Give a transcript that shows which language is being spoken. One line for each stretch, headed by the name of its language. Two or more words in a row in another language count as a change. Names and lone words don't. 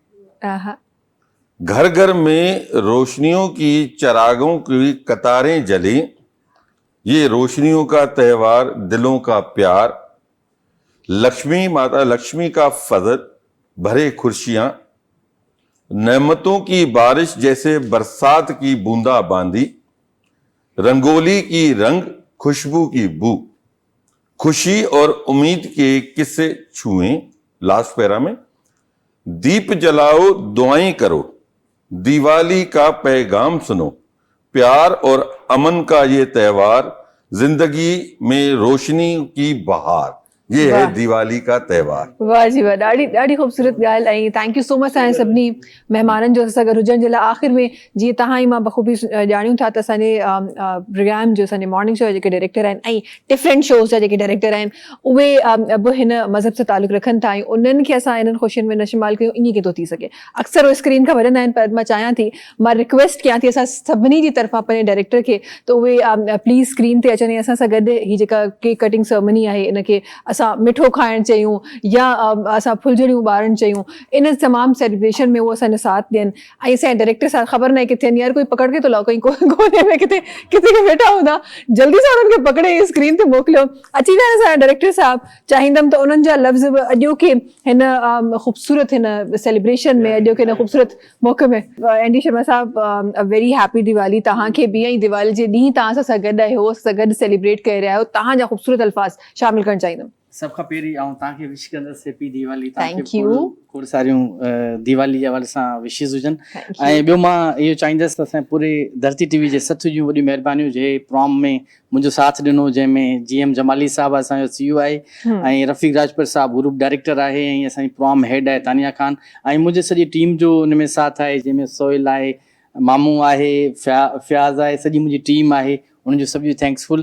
Urdu: گھر گھر میں روشنیوں کی چراغوں کی قطاریں جلے، یہ روشنیوں کا تہوار، دلوں کا پیار، لکشمی ماتا لکشمی کا فضل بھرے خرشیاں، نعمتوں کی بارش جیسے برسات کی بوندا باندی، رنگولی کی رنگ، خوشبو کی بو، خوشی اور امید کے قصے چھوئیں.
English: last para
Urdu: میں، دیپ جلاؤ، دعائیں کرو، دیوالی کا پیغام سنو، پیار اور امن کا یہ تہوار، زندگی میں روشنی کی بہار، یہ ہے دیوالی کا تہوار.
Sindhi: वाह जी वाह, ॾाढी ॾाढी ख़ूबसूरत ॻाल्हि। ऐं
English: thank you so much
Sindhi: असांजे सभिनी महिमाननि जो असां गॾु हुजण जे लाइ। आख़िर में जीअं तव्हां ई मां बख़ूबी ॼाणियूं था त असांजे प्रोग्राम जो, असांजे
English: morning show
Sindhi: जा जेके डायरेक्टर आहिनि ऐं
English: different shows
Sindhi: जा जेके डायरेक्टर आहिनि, उहे बि हिन मज़हब सां तालुक़ु रखनि था, ऐं उन्हनि खे असां इन्हनि ख़ुशियुनि में न शुमाल कयूं, ईअं कीअं थो थी सघे। अक्सर उहे स्क्रीन खां वरंदा आहिनि, पर मां चाहियां थी, मां रिक्वेस्ट कयां थी असां सभिनी जी तरफ़ां पंहिंजे डायरेक्टर खे, त उहे प्लीज़ स्क्रीन ते अचनि ऐं असां सां गॾु हीअ जेका
English: cake cutting ceremony
Sindhi: आहे इनखे असां असां मिठो खाइणु चाहियूं या असां फुलझड़ियूं ॿारणु चाहियूं, इन तमामु सेलिब्रेशन में उहो असांजो साथ ॾियनि। ऐं असांजे डायरेक्टर साहब ख़बर न आहे किथे आहिनि,
Urdu: یار کوئی پکڑ کے تو لاؤ کہیں کونے میں
Sindhi: किथे किथे वेठा हूंदा, जल्दी सां उन्हनि खे पकड़े स्क्रीन ते मोकिलियो। अची विया आहिनि असांजा डायरेक्टर साहब, चाहींदमि त उन्हनि जा लफ़्ज़ बि अॼोके हिन ख़ूबसूरत हिन सेलिब्रेशन में, अॼोके हिन ख़ूबसूरत मौक़े में। एन डी शर्मा साहब,
English: a very happy Diwali
Sindhi: तव्हांखे बि। ऐं दिवाली जे ॾींहुं तव्हां असां सां गॾु आहियो, असां सां गॾु सेलिब्रेट करे रहिया आहियो, तव्हांजा ख़ूबसूरत अल्फाज़ शामिल करणु चाहींदमि। सब खां पहिरीं तव्हांखे विश कंदसि
English: happy Diwali. Thank you.
Sindhi: खोड़ सारियूं दिवाली जे हवाले सां विशिस हुजनि। ऐं ॿियो मां इहो चाहींदसि त असां पूरे धरती टीवी जे सथ जूं वॾियूं महिरबानियूं जे प्रॉम में मुंहिंजो साथ ॾिनो, जंहिंमें GM जमाली साहब असांजो CEO आहे, ऐं रफ़ीक राजपूत साहब
English: group director
Sindhi: आहे, ऐं असांजी
English: prom head
Sindhi: आहे तानिया खान, ऐं मुंहिंजे सॼी टीम जो हुन में साथ आहे, जंहिंमें सोहेल आहे, मामू आहे, फ़याज़ आहे, सॼी मुंहिंजी टीम आहे, उन्हनि जो सभु थैंक्सफुल।